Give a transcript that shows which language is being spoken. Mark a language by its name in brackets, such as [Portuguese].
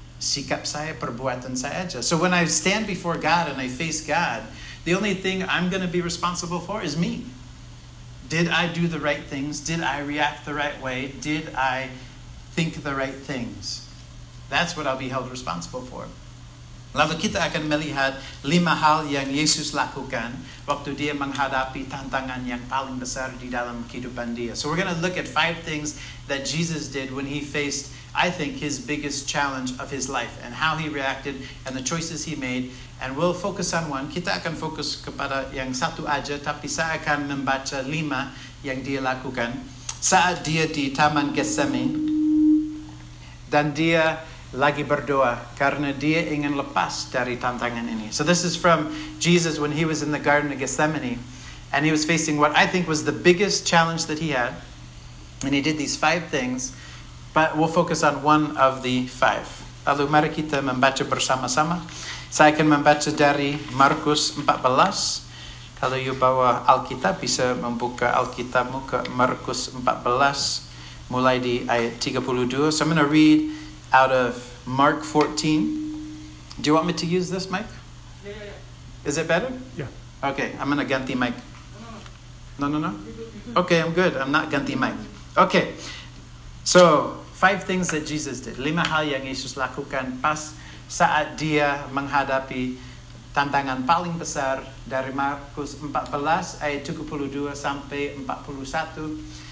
[Indonesian] Sikap saya, perbuatan saya aja. [English] So when I stand before God and I face God, the only thing I'm going to be responsible for is me. Did I do the right things? Did I react the right way? Did I think the right things? That's what I'll be held responsible for. [Indonesian] Lalu kita akan melihat 5 hal yang Yesus lakukan waktu dia menghadapi tantangan yang paling besar di dalam kehidupan dia. [English] So we're going to look at 5 things that Jesus did when he faced, I think, his biggest challenge of his life and how he reacted and the choices he made. And we'll focus on one. [Indonesian] Kita akan fokus kepada yang satu aja, tapi saya akan membaca 5 yang dia lakukan. Saat dia di Taman Getsemani dan dia lagi berdoa karena dia ingin lepas dari tantangan ini. [English] So this is from Jesus when he was in the Garden of Gethsemane, and he was facing what I think was the biggest challenge that he had, and he did these 5 things, but we'll focus on one of the 5. [Indonesian] Lalu mari kita membaca bersama-sama. Saya akan membaca dari Markus 14. Kalau you bawa Alkitab, bisa membuka Alkitabmu ke Markus 14, mulai di ayat 32. [English] So I'm going to read out of Mark 14. Do you want me to use this mic? Yeah. Is it better? Yeah. Okay, I'm gonna ganti mic. No. Okay, I'm good. I'm not ganti mic. Okay. So, 5 things that Jesus did. [Indonesian] 5 hal yang Yesus lakukan pas saat dia menghadapi tantangan paling besar dari Markus 14 ayat 32 sampai 41.